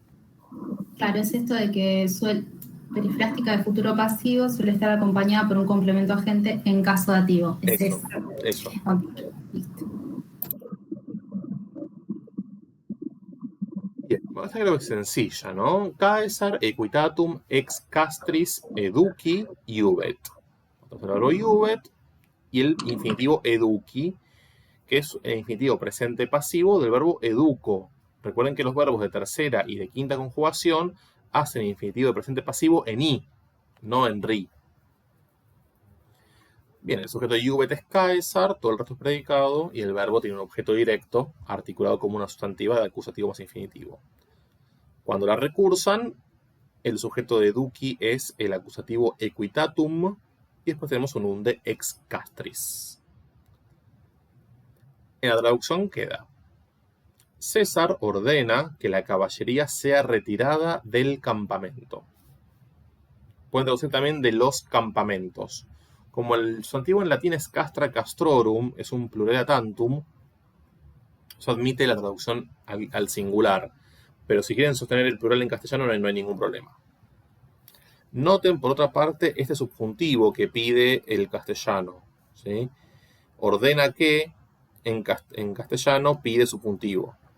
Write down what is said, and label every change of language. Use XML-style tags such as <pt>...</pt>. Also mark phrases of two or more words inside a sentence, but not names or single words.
<es>Claro, es esto de que perifrástica de futuro pasivo suele estar acompañada por un complemento agente en caso dativo. Es eso. Okay, listo. Bien, esta creo que es sencilla, ¿no?</es> <la>Caesar equitatum ex castris educi iubet.</la> <es>Entonces el verbo iubet y el infinitivo educi, que es el infinitivo presente pasivo del verbo educo. Recuerden que los verbos de tercera y de quinta conjugación hacen infinitivo de presente pasivo en i, no en ri. Bien, el sujeto de iubet es Caesar, todo el resto es predicado, y el verbo tiene un objeto directo, articulado como una sustantiva de acusativo más infinitivo. Cuando la recursan, el sujeto de educi es el acusativo equitatum, y después tenemos un unde</es> <la>ex castris.</la> <es>En la traducción queda: César ordena que la caballería sea retirada del campamento. Pueden traducir también de los campamentos. Como el sustantivo en latín es</es> <la>castra castrorum,</la> <es>es un</es> <la>plurale tantum,</la> <es>eso admite la traducción al singular. Pero si quieren sostener el plural en castellano no hay ningún problema. Noten, por otra parte, este subjuntivo que pide el castellano, ¿sí? Ordena que en castellano pide subjuntivo.</es>